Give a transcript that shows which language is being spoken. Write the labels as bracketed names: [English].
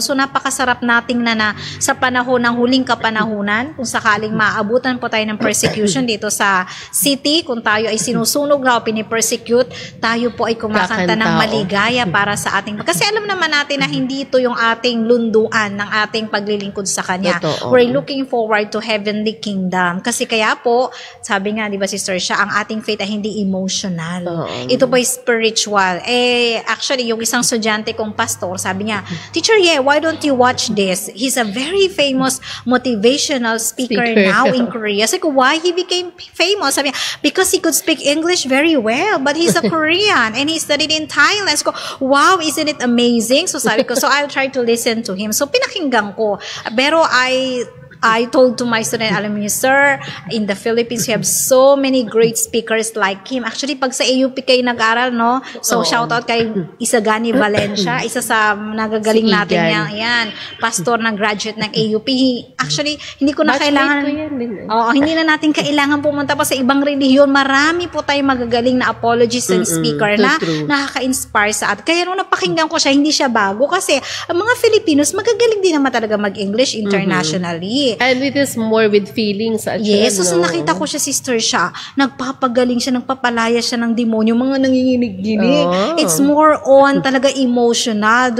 [Filipino] So napakasarap nating na sa panahon ng huling kapanahunan, kung sakaling maabutan po tayo ng persecution dito sa city, kung tayo ay sinusunog na o pinipersecute, tayo po ay kumakanta ng maligaya para sa ating. Kasi alam naman natin na hindi ito yung ating lunduan ng ating paglilingkod sa Kanya. [English] We're looking forward to heavenly kingdom. [Filipino] Kasi kaya po, sabi nga, di ba Sister Sha, ang ating faith ay hindi emotional. Ito po ay spiritual. Actually, yung isang estudyante kong pastor, sabi niya, [English] Teacher why don't you watch this? He's a very famous motivational speaker now in Korea. [Filipino] Sabi ko, [English] why he became famous? [Filipino] Sabi niya, [English] because he could speak English very well, but he's a Korean and he studied in Thailand. Sabi ko, wow, isn't it amazing? [Filipino] So sabi ko, [English] so I'll try to listen to him. [Filipino] So pinakinggan ko. Pero [English] I told to my student, [Filipino] alam niyo, [English] sir, in the Philippines, you have so many great speakers like him. [Filipino] Actually, pag sa AUP kayo nag-aral, no? So, shout out kay Isagani Valencia, isa sa nagagaling natin yan, pastor na graduate ng AUP. Actually, hindi ko na kailangan, hindi na natin kailangan pumunta pa sa ibang relihiyon. Marami po tayong magagaling na apologists and speaker na nakaka-inspire sa atin. Kaya nung napakinggan ko siya, hindi siya bago kasi ang mga Filipinos, magagaling din naman talaga mag-English internationally. [English] And it is more with feelings. [Filipino] Yes, so nakita ko siya, Sister Sha, nagpapagaling siya, nagpapalaya siya ng demonyo, mga nanginginig-ginig. [English] It's more on talaga emotional.